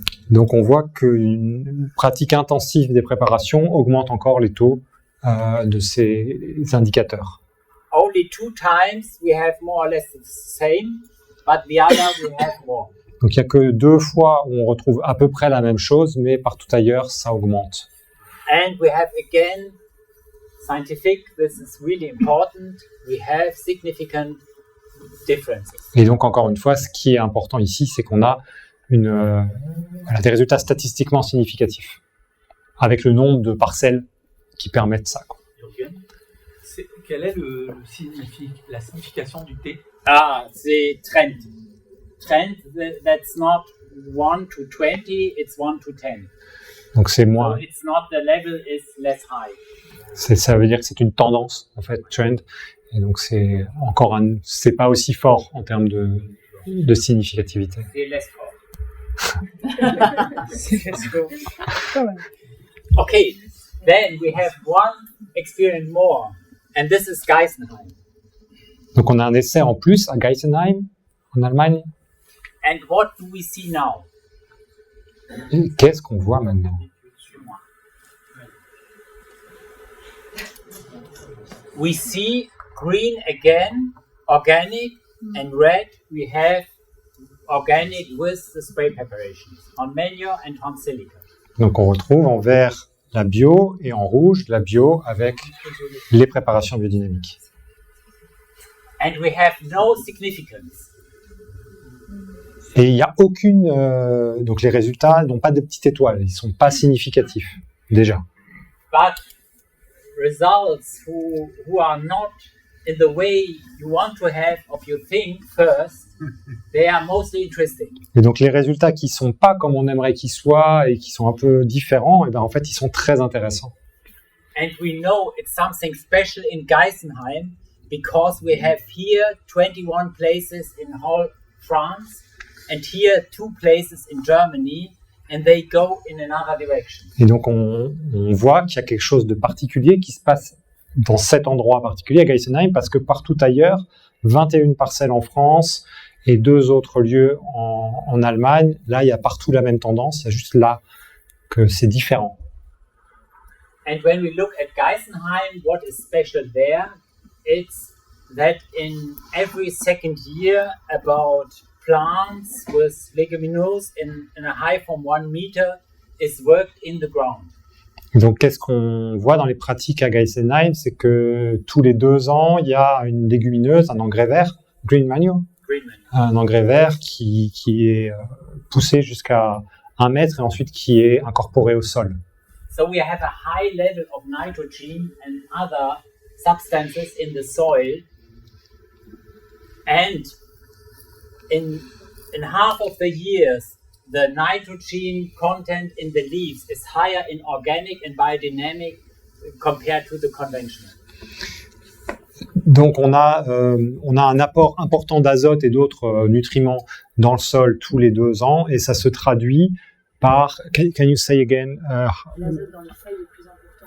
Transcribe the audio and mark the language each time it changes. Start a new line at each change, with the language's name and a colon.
French: Donc on voit qu'une pratique intensive des préparations augmente encore les taux de ces indicateurs.
English: Only 2 times we have more or less the same, but the other we have more.
French: Donc il n'y a que 2 fois où on retrouve à peu près la même chose, mais partout ailleurs, ça augmente.
English: And we have again, scientific, this is really important, we have significant differences.
French: Et donc encore une fois, ce qui est important ici, c'est qu'on a des résultats statistiquement significatifs, avec le nombre de parcelles qui permettent ça, quoi. Quelle est la signification du T?
English: Ah, the trend. Trend, that's not 1 to 20, it's 1 to 10.
French: Donc c'est
English: So
French: moins,
English: it's not the level is less high.
French: ça veut dire que c'est une tendance, en fait, trend. Et donc c'est pas aussi fort en termes de significativité. C'est
English: less
French: fort.
English: Okay, then we have 1 experiment more, and this is Geisenheim.
French: Donc on a un essai en plus à Geisenheim, en Allemagne.
English: And what do we see now?
French: Et qu'est-ce qu'on voit maintenant?
English: We see green again, organic, and red we have organic with the spray preparations on manure and on silica.
French: Donc on retrouve en vert la bio et en rouge la bio avec les préparations biodynamiques.
English: And we have no significance.
French: Et il n'y a aucune... donc les résultats n'ont pas de petites étoiles, ils ne sont pas significatifs, déjà.
English: But results who are not in the way you want to have of your thing first, they are mostly interesting.
French: Et donc les résultats qui ne sont pas comme on aimerait qu'ils soient et qui sont un peu différents, et ben en fait ils sont très intéressants.
English: And we know it's something special in Geisenheim because we have here 21 places in whole France and here 2 places in Germany, and they go in another direction.
French: Et donc on voit qu'il y a quelque chose de particulier qui se passe dans cet endroit particulier à Geisenheim, parce que partout ailleurs, 21 parcelles en France et 2 autres lieux en Allemagne, là il y a partout la même tendance, il y a juste là que c'est différent.
English: And when we look at Geisenheim, what is special there? It's that in every second year, about plants with leguminous in a height from 1 meter is worked in the ground.
French: Donc qu'est-ce qu'on voit dans les pratiques à Geisenheim, c'est que tous les 2 ans, il y a une légumineuse, un engrais vert,
English: green manure,
French: un engrais vert qui est poussé jusqu'à 1 mètre et ensuite qui est incorporé au sol.
English: So we have a high level of nitrogen and other substances in the soil, and in half of the years, the nitrogen content in the leaves is higher in organic and biodynamic compared to the conventional.
French: Donc on a un apport important d'azote et d'autres nutriments dans le sol tous les 2 ans, et ça se traduit par,
English: can you say again,
French: L'azote dans les feuilles est plus important.